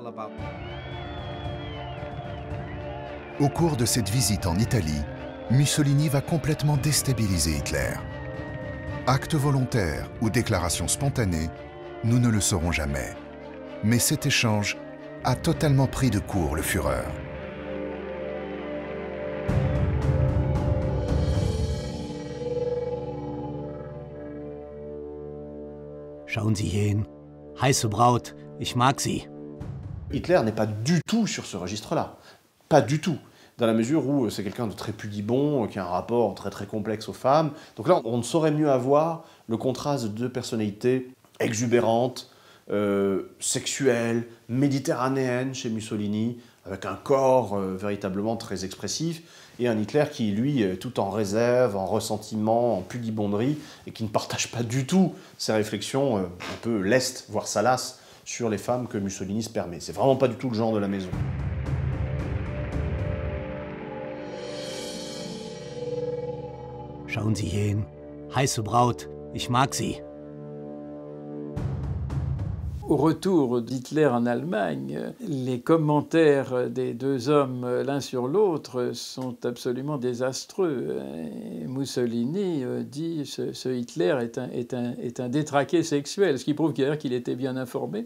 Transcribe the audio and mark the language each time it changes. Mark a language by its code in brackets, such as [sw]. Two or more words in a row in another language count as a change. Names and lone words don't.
[fr] Au cours de cette visite en Italie, Mussolini va complètement déstabiliser Hitler. Acte volontaire ou déclaration spontanée, nous ne le saurons jamais. Mais cet échange a totalement pris de court le Führer. [de] Schauen Sie hin. Heiße Braut, ich mag sie. [fr] Hitler n'est pas du tout sur ce registre-là. Pas du tout. Dans la mesure où c'est quelqu'un de très pudibond, qui a un rapport très complexe aux femmes. Donc là, on ne saurait mieux avoir le contraste de 2 personnalités exubérantes, sexuelles, méditerranéennes chez Mussolini, avec un corps véritablement très expressif, et un Hitler qui, lui, est tout en réserve, en ressentiment, en pudibonderie, et qui ne partage pas du tout ces réflexions un peu lestes, voire salaces, sur les femmes que Mussolini se permet. C'est vraiment pas du tout le genre de la maison. [de] Schauen Sie hin, heiße Braut, ich mag sie. [fr] Au retour d'Hitler en Allemagne, les commentaires des deux hommes l'un sur l'autre sont absolument désastreux. Mussolini dit que ce Hitler est un détraqué sexuel, ce qui prouve qu'il était bien informé.